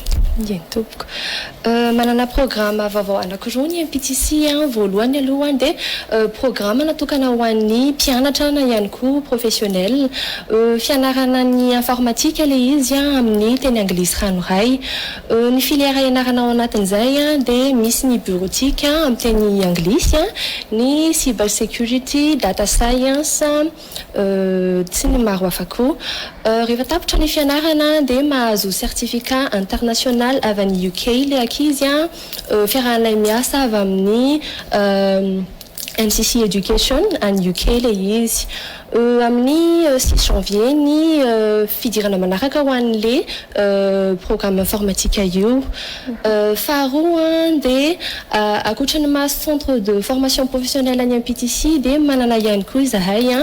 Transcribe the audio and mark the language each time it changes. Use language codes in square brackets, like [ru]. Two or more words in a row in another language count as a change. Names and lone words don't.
[mg] Yen tompoko manana programme vaovao anankiroa ny MPTC voalohany aloha dia programme natokana ho an'ny mpianatra na ihany koa professionnel fianarana ny informatika ilay izy amin'ny teny anglisy ranoray ny filière ianarana ao anatin'izay dia misy ny bureautique amin'ny teny anglisy ny [en] cyber security data science [mg] sy ny maro hafa koa rehefa tapitra ny fianarana dia mahazo [fr] certificat international [mg] avy any UK ilay ankizy fiarahanay miasa avy amin'ny NCC Education any UK ilay izy amin'ny 6 janvier ny fidirana manaraka ho an'ilay [fr] programme informatique [mg] io faharoa dia akoatra ny maha [fr] centre de formation professionnelle [mg] any MPTC dia manana ihany koa izahay